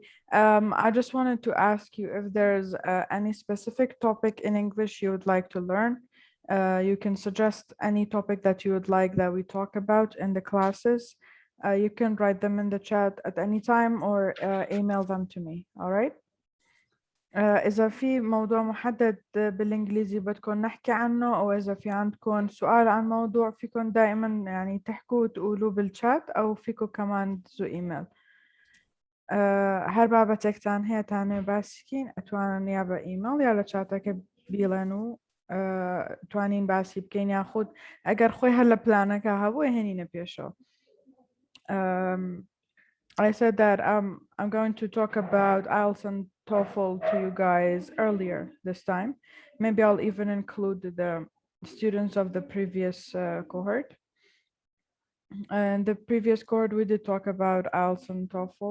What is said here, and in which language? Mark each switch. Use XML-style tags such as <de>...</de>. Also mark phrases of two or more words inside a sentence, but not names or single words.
<en>I just wanted to ask you if there's any specific topic in English you would like to learn. You can suggest any topic that you would like that we talk about in the classes. You can write them in the chat at any time or email them to me. All right.</en> <ar>إذا في موضوع محدد بالإنجليزي بدكم نحكي عنه أو إذا في عندكم سؤال عن موضوع فيكم دائما يعني تحكوا وتقولوا بالشات أو فيكم كمان تدزوا إيميل.</ar> <ckb>هر بابەتێکتان هەیە تانێ باسیکین ئەتوانن یا بە ئیمەڵ یا لە چاتەکە بیڵێن و توانین باسی بکەین یاخود ئەگەر خۆی هەر لە پلانەکە هەبوو هێنینە پێشەوە.</ckb> <en>I said that I'm going to talk about IELTS and TOEFL to you guys earlier this time. Maybe I'll even include the students of the previous cohort. And the previous cohort, we did talk about IELTS and TOEFL.</en>